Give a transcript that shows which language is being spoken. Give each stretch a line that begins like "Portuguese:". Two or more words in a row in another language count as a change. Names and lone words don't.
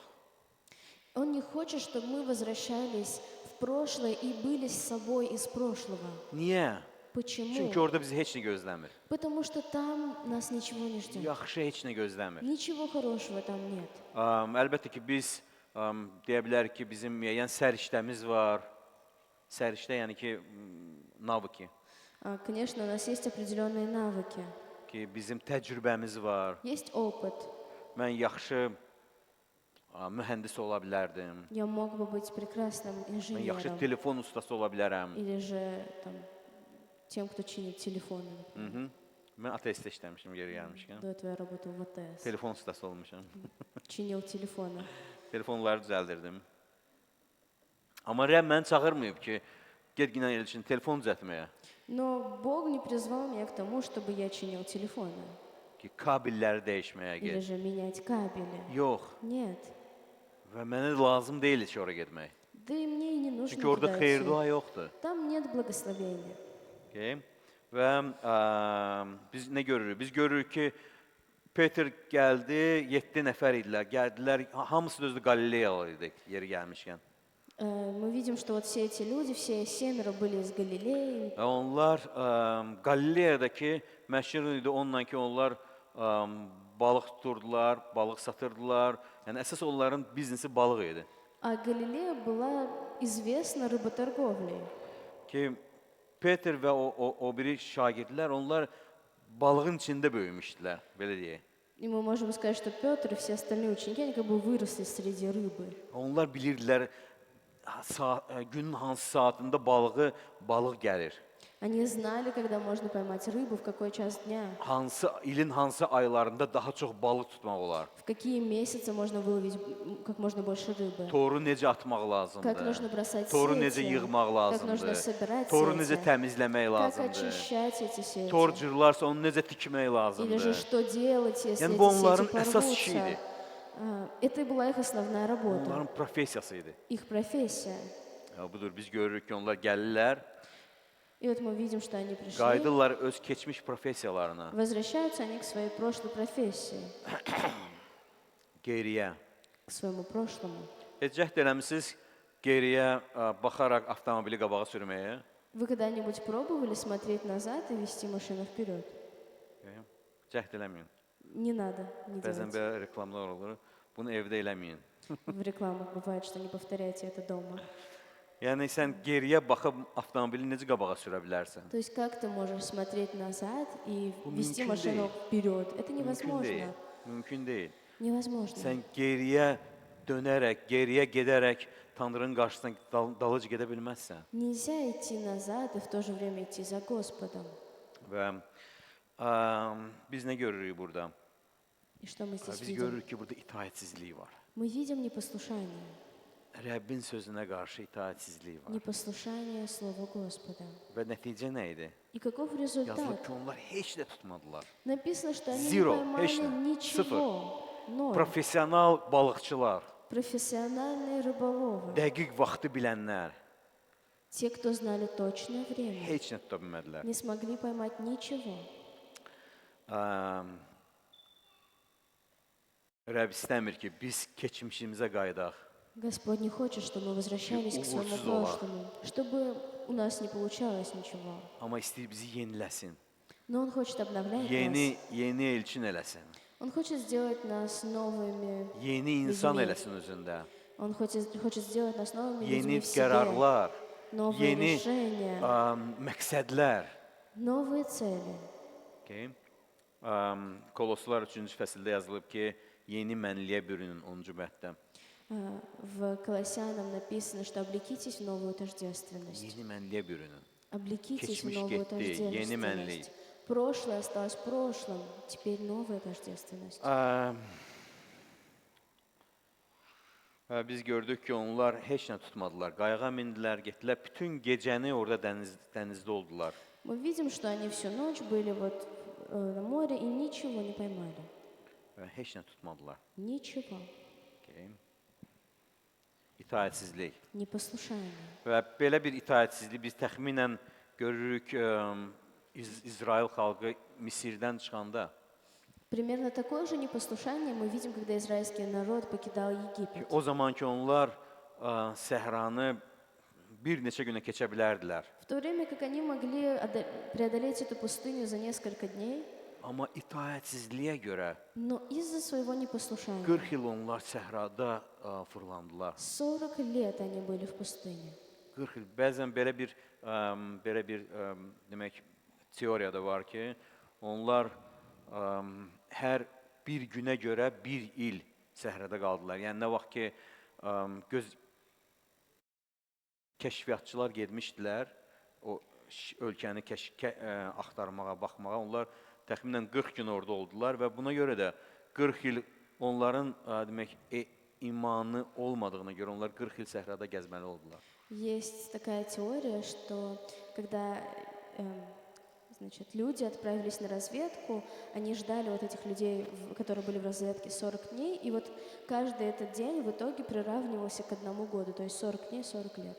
Russian: Он не хочет, чтобы мы возвращались в прошлое и были с собой из прошлого.
Azerbaijani: Niyə?
Russian: Почему?
Azerbaijani: Çünki orada bizi heç nə gözləmir.
Russian: Потому что там нас ничего не ждет.
Azerbaijani: Yaxşı heç nə gözləmir.
Russian: Ничего хорошего там нет.
Azerbaijani: Əlbəttə ki, biz deyə bilərik ki, bizim müəyyən səriştəmiz var. Səriştə yəni ki,
Russian: навыки. Конечно, у нас есть определенные навыки,
Azerbaijani: Ki bizim təcrübəmiz var.
Russian: есть опыт.
Azerbaijani: Mən yaxşı mühəndis ola bilərdim.
Russian: Я мог бы быть прекрасным
Azerbaijani: Mən yaxşı
Russian: инженером
Azerbaijani: telefon ustası ola bilərəm.
Russian: или же там, тем, кто чинит телефоны.
Azerbaijani: Mən ATS-də işləmişəm yeri gəlmişkən.
Russian: До этого я работал в АТС.
Azerbaijani: Telefon ustası olmuşam.
Russian: Чинил телефоны.
Azerbaijani: Telefonları düzəldirdim. Amma Rəbb məni çağırmayıb ki, get ginən el üçün telefon düzəltməyə.
Russian: Но Бог не призвал меня к тому, чтобы я чинил телефоны
Azerbaijani: Ki, kabelləri dəyişməyə
Russian: или
Azerbaijani: get.
Russian: же менять кабели.
Azerbaijani: Yox.
Russian: Нет.
Azerbaijani: Və mənə lazım deyil heç ora getmək.
Russian: Да и мне и не нужно
Azerbaijani: Çünki orada
Russian: туда
Azerbaijani: xeyir
Russian: идти.
Azerbaijani: dua yoxdur.
Russian: Там нет благословения.
Azerbaijani: Okay? Və biz nə görürük? Biz görürük ki, Peter gəldi, 7 nəfər idilər, gəldilər, hamısı da özü Qalileyalı idi yeri gəlmişkən.
Russian: Мы видим, что вот все эти люди, все 7 были из Галилеи.
Azerbaijani: Və onlar Qalileyadakı məşhur idi onunla ki, onlar balıq tuturdular, balıq satırdılar. Yəni əsas onların biznesi balıq idi.
Russian: А Галилея была известна рыботорговлей.
Azerbaijani: Ki Peter və o biri şagirdlər, onlar balığın içində böyümüşdülər, belə deyək.
Russian: И мы можем сказать, что Петр и все остальные ученики, они как бы выросли среди рыбы.
Azerbaijani: Onlar bilirdilər günün hansı saatında balıq gəlir.
Russian: Они знали, когда можно поймать рыбу, в какой час дня,
Azerbaijani: İlin hansı aylarında daha çox balıq tutmaq olar.
Russian: в какие месяцы можно выловить как можно больше рыбы,
Azerbaijani: Toru necə atmaq
Russian: как нужно
Azerbaijani: lazımdır.
Russian: бросать
Azerbaijani: Toru necə
Russian: сети,
Azerbaijani: yığmaq
Russian: как нужно
Azerbaijani: lazımdır.
Russian: собирать
Azerbaijani: Toru necə
Russian: сети,
Azerbaijani: təmizləmək
Russian: как
Azerbaijani: lazımdır.
Russian: очищать эти сети,
Azerbaijani: Tor cırlarsa onu necə tikmək
Russian: или же
Azerbaijani: lazımdır.
Russian: что делать, если
Azerbaijani: Yəni
Russian: эти
Azerbaijani: bu onların
Russian: сети
Azerbaijani: əsas işi idi.
Russian: порвутся. Это и была их основная работа,
Azerbaijani: Onların professiyası idi.
Russian: их профессия.
Azerbaijani: Budur, biz görürük ki, onlar gəlirlər,
Russian: И вот мы видим, что они пришли,
Azerbaijani: qayıdırlar öz keçmiş professiyalarına,
Russian: возвращаются они к своей прошлой профессии,
Azerbaijani: geriyə.
Russian: к своему прошлому.
Azerbaijani: Cəhd eləmisiniz geriyə baxaraq avtomobili qabağa sürməyə.
Russian: Вы когда-нибудь пробовали смотреть назад и вести машину вперед?
Azerbaijani: Cəhd eləməyin.
Russian: Не надо, не
Azerbaijani: Bəzən
Russian: делайте.
Azerbaijani: belə reklamlar olur. Bunu evdə eləməyin.
Russian: В рекламах бывает, что не повторяйте это дома.
Azerbaijani: Yəni sən geriyə baxıb avtomobili necə qabağa sürə bilərsən?
Russian: То есть как ты можешь смотреть назад и Ну, вести
Azerbaijani: мümkün
Russian: машину
Azerbaijani: değil.
Russian: вперед? Это
Azerbaijani: Mümkün deyil.
Russian: невозможно.
Azerbaijani: Mümkün deyil.
Russian: Невозможно.
Azerbaijani: Sən geriyə dönərək, geriyə gedərək Tanrının qarşısına dalıcı gedə bilməzsən.
Russian: Нельзя идти назад и в то же время идти за Господом.
Azerbaijani: Və biz nə görürük burada?
Russian: И что мы здесь
Azerbaijani: Biz
Russian: видим?
Azerbaijani: görürük ki, burada itaətsizlik var.
Russian: Мы видим непослушание.
Azerbaijani: Rəbbin sözünə qarşı itaətsizlik var.
Russian: Непослушание Слова Господа.
Azerbaijani: Və nəticə nə idi?
Russian: И каков
Azerbaijani: Yazılıb
Russian: результат?
Azerbaijani: ki, onlar heç də tutmadılar.
Russian: Написано, что они
Azerbaijani: Zero,
Russian: не поймали точно. ничего. Ноль.
Azerbaijani: Professional balıqçılar,
Russian: Профессиональные рыболовы.
Azerbaijani: dəqiq vaxtı bilənlər
Russian: Те, кто знали точное время,
Azerbaijani: heç nə tuta bilmədilər.
Russian: не смогли поймать ничего.
Azerbaijani: Rəbb istəmir ki, biz keçmişimizə qayıdaq.
Russian: Господь не хочет, чтобы мы возвращались к своему
Azerbaijani: Uğursuz ola.
Russian: прошлому, чтобы у нас не получалось ничего.
Azerbaijani: Amma istəyir bizi yeniləsin.
Russian: Но Он хочет обновлять
Azerbaijani: Yeni
Russian: нас.
Azerbaijani: elçin eləsin.
Russian: Он хочет сделать нас новыми
Azerbaijani: Yeni insan
Russian: людьми.
Azerbaijani: eləsin özündə.
Russian: Он хочет сделать нас новыми
Azerbaijani: Yeni
Russian: людьми в себе.
Azerbaijani: qərarlar,
Russian: Новые
Azerbaijani: yeni
Russian: решения,
Azerbaijani: məqsədlər.
Russian: новые цели.
Azerbaijani: Okay. Koloslar 3-cü fəsildə yazılıb ki, yeni mənliyə bürünün 10-cu bəddə.
Russian: В Колоссянам написано, что облекитесь в новую тождественность.
Azerbaijani: Yeni mənliyə bürünün.
Russian: Облекитесь в
Azerbaijani: Keçmiş
Russian: новую
Azerbaijani: getdi, yeni mənlik.
Russian: тождественность. Прошлое осталось в прошлом, теперь новая тождественность.
Azerbaijani: Biz gördük ki, onlar heç nə tutmadılar. Qayığa mindilər, getdilər. Bütün gecəni orada dənizdə oldular.
Russian: Мы видим, что они всю ночь были вот на море и ничего не поймали.
Azerbaijani: Və heç nə tutmadılar.
Russian: Ничего.
Azerbaijani: Okay. İtaətsizlik.
Russian: Непослушание.
Azerbaijani: Və belə bir itaətsizlik biz təxminən görürük İsrail xalqı Misirdən çıxanda
Russian: Примерно такое же непослушание мы видим, когда израильский народ покидал Египет.
Azerbaijani: O zaman ki onlar səhranı bir neçə günə keçə bilərdilər.
Russian: В то время как они могли преодолеть эту пустыню за несколько дней,
Azerbaijani: Amma itaətsizliyə görə
Russian: но из-за своего непослушания
Azerbaijani: 40 il onlar səhrada fırlandılar.
Russian: 40 лет они были в пустыне.
Azerbaijani: 40 il. Bəzən belə bir demək teoriya da var ki, onlar hər bir günə görə bir il səhrada qaldılar. Yəni nə vaxt ki kəşfiyyatçılar getmişdilər o ölkəni axtarmağa, baxmağa. Onlar təxminən 40 gün orada oldular və buna görə də 40 il onların demək imanı olmadığına görə onlar 40 il səhrada gəzməli oldular.
Russian: Есть такая теория, что когда значит, люди отправились на разведку, они ждали вот этих людей, которые были в разведке 40 дней, и вот каждый этот день в итоге приравнивался к 1 году, то есть 40 дней, 40 лет.